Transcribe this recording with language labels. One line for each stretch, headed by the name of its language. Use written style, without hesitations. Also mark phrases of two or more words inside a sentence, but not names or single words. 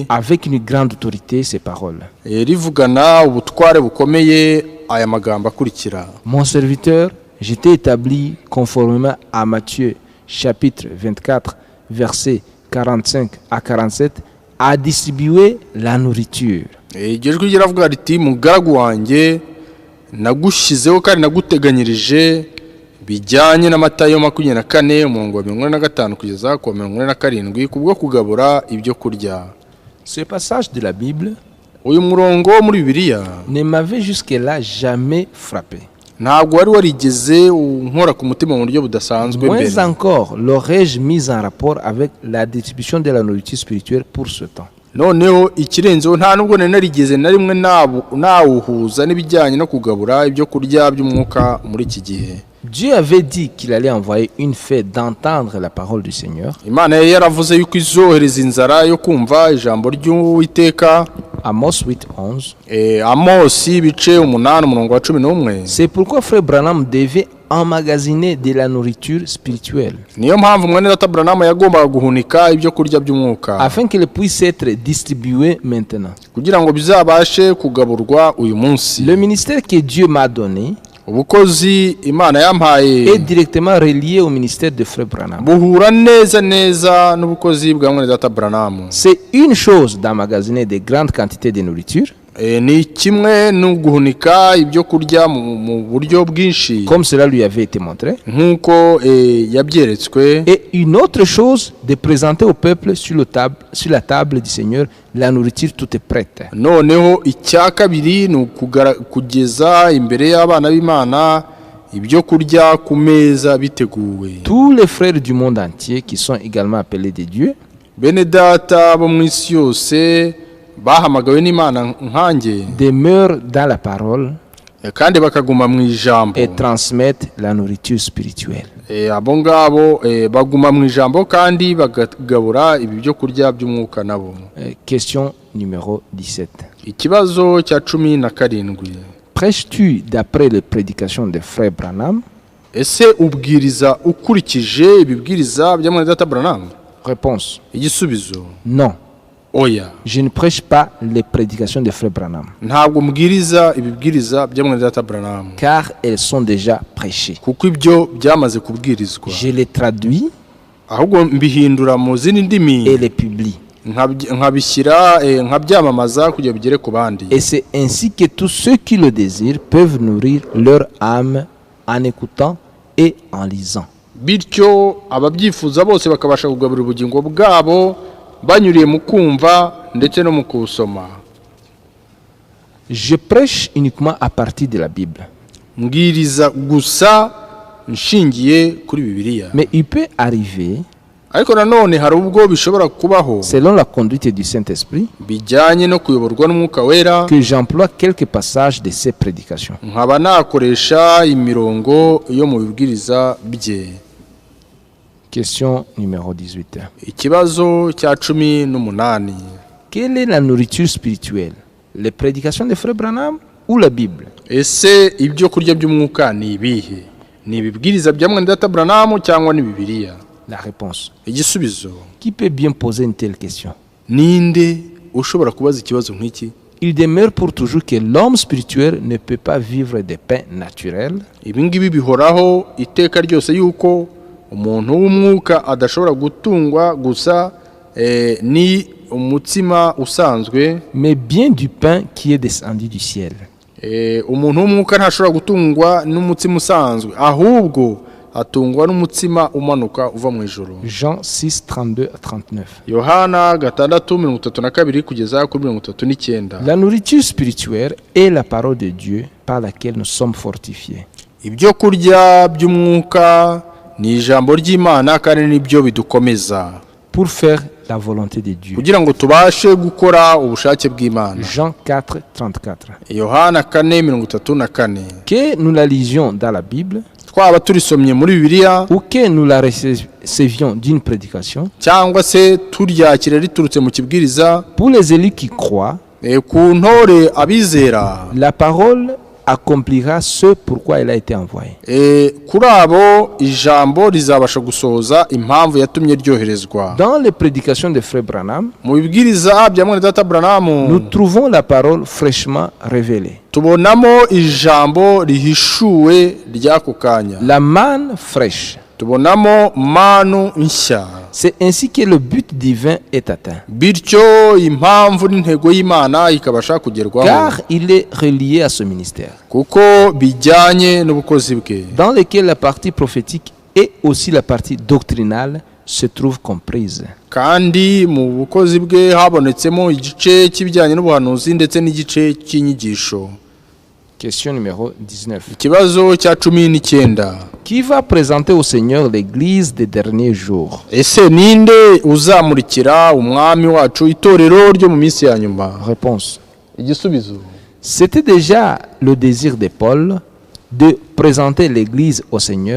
French: avec une grande autorité, ces paroles,
Kinyarwanda: rivugana ubutware bukomeye aya magambo akurikira:
French: mon serviteur, j'étais établi conformément à Matthieu chapitre 24 versets 45 à 47 à distribuer la nourriture.
Kinyarwanda: Iryo jwi riravuga riti, mugaragu wanjye nagushyizeho kandi naguteganyirije bijyanye na Matayo 24 umurongo wa 45 kugeza ku 47 kubwo kugabura ibyo kurya.
French: Ce passage de la Bible,
Kinyarwanda: uyu murongo muri Bibiliya,
French: ne m'avait jusque-là jamais frappé.
Kinyarwanda: Ntabwo wari warigeze unkora ku mutima mu buryo budasanzwe mbere.
French: Moins encore l'aurais-je mis en rapport avec la distribution de la nourriture spirituelle pour ce temps.
Kinyarwanda: Noneho ikirenzeho nta nubwo narigeze na rimwe nawuhuza n'ibijyanye no kugabura ibyo kurya by'umwuka muri iki gihe.
French: Dieu avait dit qu'il allait envoyer une fête d'entendre la parole du Seigneur.
Kinyarwanda: Imana yari yaravuze yuko izohereza inzara yo kumva ijambo ry'Uwiteka.
French: Amos 8:11.
Kinyarwanda: Amosi ibice 8:11.
French: C'est pourquoi frère Branham devait emmagasiner de la nourriture spirituelle
Kinyarwanda: Niyo mpamvu mwene data Branham yagombaga guhunika ibyo kurya by'umwuka
French: afin qu'elle puisse être distribuée maintenant.
Kinyarwanda: kugira ngo bizabashe kugaburwa uyu munsi.
French: Le ministère que Dieu m'a donné
Kinyarwanda: Ubukozi Imana yampaye
French: est directement relié au ministère de frère Branham.
Kinyarwanda: buhura neza n'ubukozi bwa mwene data Branham.
French: C'est une chose d'emmagasiner de grandes quantités de nourriture,
Kinyarwanda: Ni kimwe no guhunika ibyo kurya mu buryo bwinshi
French: comme cela lui avait été montré,
Kinyarwanda: nkuko yabyeretswe,
French: et une autre chose de présenter au peuple sur la table du Seigneur la nourriture toute est prête.
Kinyarwanda: noneho icya kabiri ni kugeza imbere y'abana b'Imana ibyo kurya ku meza biteguwe.
French: Tous les frères du monde entier qui sont également appelés de Dieu
Kinyarwanda: Bene data bo mu isi yose bahamagawe n'Imana nkanjye
French: demeurent dans la parole
Kinyarwanda: kandi bakaguma mu ijambo,
French: et transmettent la nourriture spirituelle.
Kinyarwanda: abo ngabo baguma mu ijambo kandi bagabura ibi byo kurya by'umwuka nabo.
French: Question numéro 17.
Kinyarwanda: Ikibazo cya 17:
French: Prêches-tu d'après les prédications de frère Branham?
Kinyarwanda: ese ubwiriza ukurikije ibibwiriza bya mwene data Branham?
French: Réponse:
Kinyarwanda: Igisubizo:
French: non.
Kinyarwanda: oya,
French: Je ne prêche pas les prédications de frère Branham,
Kinyarwanda: ntabwo mbwiriza ibibwiriza bya mwene data Branham
French: car elles sont déjà prêchées.
Kinyarwanda: kuko ibyo byamaze kubwirizwa,
French: Je les traduis
Kinyarwanda: ahubwo mbihindura mu zindi ndimi
French: et les publie.
Kinyarwanda: nkabishyira nkabyamamaza kugira bigere ku bandi.
French: Et c'est ainsi que tous ceux qui le désirent peuvent nourrir leur âme en écoutant et en lisant.
Kinyarwanda: Bityo ababyifuza bose bakabasha kugaburira ubugingo bwabo banyuriye mu kumva ndetse no mu kusoma.
French: Je prêche uniquement à partir de la Bible.
Kinyarwanda: Mbwiriza gusa nshingiye kuri Bibiliya.
French: Mais il peut arriver,
Kinyarwanda: Ariko nanone hari ubwo bishobora kubaho
French: selon la conduite du Saint-Esprit,
Kinyarwanda: bijyanye no kuyoborwa n'Umwuka Wera,
French: que j'emploie quelques passages de ces prédications.
Kinyarwanda: nkaba nakoresha imirongo yo mu bibwiriza bye.
French: Question numéro 18.
Kinyarwanda: Ikibazo cya 18:
French: Quelle est la nourriture spirituelle? Les prédications de frère Branham ou la Bible?
Kinyarwanda: ese ibyo kurya by'umwuka ni ibihe? Ni ibibwiriza bya mwene data Branham cyangwa ni Bibiliya?
French: La réponse:
Kinyarwanda: Igisubizo:
French: qui peut bien poser une telle question?
Kinyarwanda: ninde ushobora kubaza ikibazo nk'iki?
French: Il demeure pour toujours que l'homme spirituel ne peut pas vivre de pain naturel,
Kinyarwanda: Ibi ngibi bihoraho iteka ryose yuko umuntu w'umwuka adashobora gutungwa gusa ni umutsima usanzwe,
French: mais bien du pain qui est descendu du ciel.
Kinyarwanda: umuntu w'umwuka ntashobora gutungwa n'umutsima usanzwe, ahubwo atungwa n'umutsima umanuka uva mu ijuru.
French: Jean 6:32-39.
Kinyarwanda: Yohana 6:32 kugeza kuri 39.
French: La nourriture spirituelle est la parole de Dieu par laquelle nous sommes fortifiés.
Kinyarwanda: Ibyo kurya by'umwuka ni ijambo ry'Imana kandi nibyo bidukomeza
French: pour faire la volonté de Dieu.
Kinyarwanda: kugira ngo tubashe gukora ubushake bw'Imana.
French: Jean 4:34.
Kinyarwanda: Yohana 4:34.
French: Que nous la lisions dans la Bible
Kinyarwanda: Twaba turisomye muri Bibiliya
French: ou que nous la recevions d'une prédication,
Kinyarwanda: cyangwa se turyakire riturutse mu kibwiriza,
French: pour les élus qui croient,
Kinyarwanda: ku ntore abizera,
French: la parole accomplira ce pourquoi elle a été envoyée.
Kinyarwanda: kuri abo ijambo rizabasha gusohoza impamvu yatumye ryoherezwa.
French: Dans les prédications de frère Branham,
Kinyarwanda: Mu bibwiriza bya mwene data Branham
French: nous trouvons la parole fraîchement révélée.
Kinyarwanda: tubonamo ijambo rihishuwe ry'ako kanya,
French: La manne fraîche.
Kinyarwanda: tubonamo manu nshya.
French: C'est ainsi que le but divin est atteint.
Kinyarwanda: Bityo impamvu n'intego y'Imana ikabasha kugerwaho,
French: Car il est relié à ce ministère,
Kinyarwanda: kuko bijyanye n'ubukozi bwe,
French: dans lequel la partie prophétique et aussi la partie doctrinale se trouvent comprises.
Kinyarwanda: kandi mu bukozi bwe habonetsemo igice cy'ibijyanye n'ubuhanuzi ndetse n'igice cy'inyigisho.
French: Question numéro 19.
Kinyarwanda: Ikibazo cya 19:
French: Qui va présenter au Seigneur l'église des derniers jours?
Kinyarwanda: ese ninde uzamurikira umwami wacu itorero ryo mu minsi ya nyuma?
French: Réponse:
Kinyarwanda: Igisubizo:
French: c'était déjà le désir de Paul de présenter l'Église au Seigneur